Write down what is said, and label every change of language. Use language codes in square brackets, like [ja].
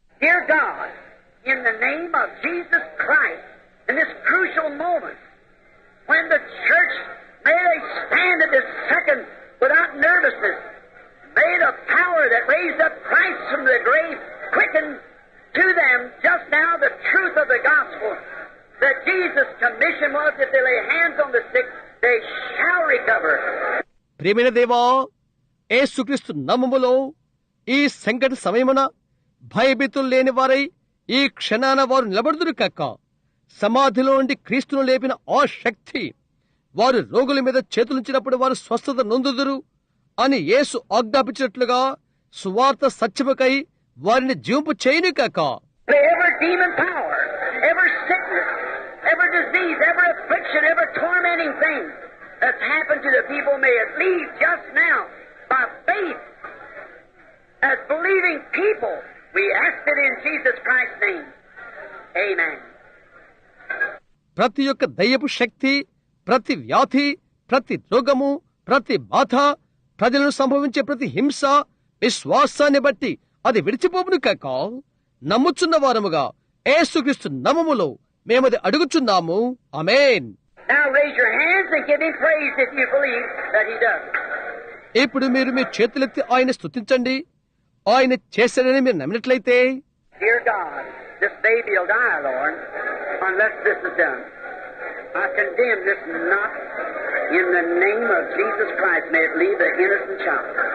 [en] Dear God, in the name of Jesus Christ, in this crucial moment, when the church, may they stand at this second without nervousness, may the power that raised up Christ from the grave quicken to them just now the truth of the gospel, that Jesus' commission was, if they lay hands on the sick, they shall recover. [te] ప్రియమైన దేవా, యేసుక్రీస్తు నామములో ఈ సంకట సమయమున భయభీతులు లేని వారై ఈ క్షణాన వారు నిలబడుదురు కాక. సమాధిలో నుండి క్రీస్తును లేపిన ఆ శక్తి వారు రోగుల మీద చేతులుంచినప్పుడు వారు స్వస్థత నొందుదురు అని యేసు ఆజ్ఞాపించినట్లుగా సువార్త సత్యముకై వారిని జీవింపు చేయను కాక. [en] Every demon power, every sickness, every disease, every affliction, every tormenting thing that's happened to the people, may it leave just now by faith as believing people. We ask it in Jesus Christ's name. Amen. [te] ప్రతి ఒక్క దయ్యపు శక్తి, ప్రతి వ్యాధి, ప్రతి రోగము, ప్రతి బాధ, ప్రజలను సంభవించే ప్రతి హింస విశ్వాసాన్ని బట్టి అది విడిచిపోవును కాక. నమ్ముచున్న వారముగా యేసుక్రీస్తు నామములో మేమది అడుగుచున్నాము. ఆమేన్. [en] Now raise your hands and give him praise if you believe that he does. [te] ఇప్పుడు మీరు మీ చేతులెత్తి ఆయన స్తుతించండి. ఆయన చేశాడని మీరు నమ్మినట్లయితే, [en] Dear God, this baby will die, Lord, unless this is done. I condemn this not in the name of Jesus Christ. May it leave the innocent child.